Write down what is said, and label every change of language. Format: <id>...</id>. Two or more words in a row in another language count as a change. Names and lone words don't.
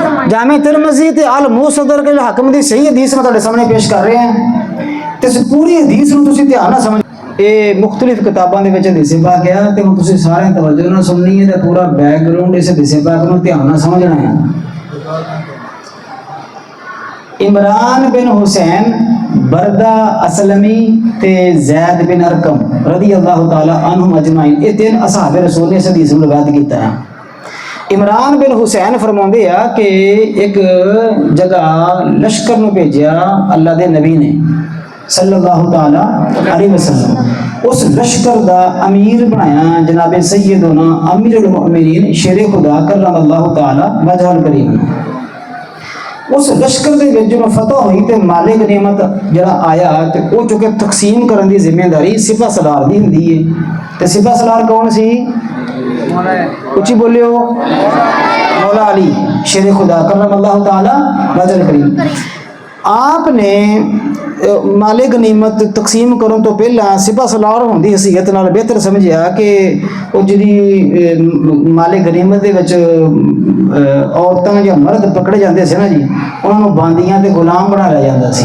<pa>جامع ترمذی تے المستدرک حاکم دی صحیح حدیث میں تہاڈے سامنے پیش کر رہے ہیں تے اس پوری حدیث نوں تسیں دھیان نال سمجھ یہ مختلف کتاباں دے وچ حدیث پاک ہے تے ہن تسیں سارے توجہ نال سننی ہے تے پورا بیکگراؤنڈ اس حدیث پاک نوں دھیان نال سمجھنا ہے. عمران بن حصین بریدہ اسلمی تے زید بن ارقم</pa> <ar>رضي الله تعالى عنهم أجمعين</ar> <pa>یہ تین اصحاب رسول نے اس حدیث نوں روایت کیتا ہے. عمران بن حصین فرماتے ہیں کہ ایک جگہ لشکر نوں بھیجیا اللہ دے نبی نے</pa> <ar>صلى الله تعالى عليه وسلم</ar> <pa>اس لشکر دا امیر بنایا جناب سیدنا</pa> <ar>أمير المؤمنين</ar> <pa>شیر خدا</pa> <ar>كرم الله تعالى وجهه الكريم.</ar> <pa>اس لشکر دے وچ جو فتح ہوئی تے مال غنیمت جڑا آیا تے او چکے تقسیم کرن دی ذمہ داری سپہ سالار دی ہندی ہے تے سپہ سالار کون سی اچی بولیو مولا علی شیر خدا</pa> <ar>كرم الله تعالى وجهه الكريم.</ar> <pa>آپنے مال غنیمت تقسیم کرن تو پہلا سپہ سالار ہونے کی حیثیت نال بہتر سمجھیا کہ وہ جی مال غنیمت دے وچ عورتاں یا مرد پکڑے جاتے تھے نا جی انہوں نے باندیاں تے غلام بنا لیا جاتا سی.</pa>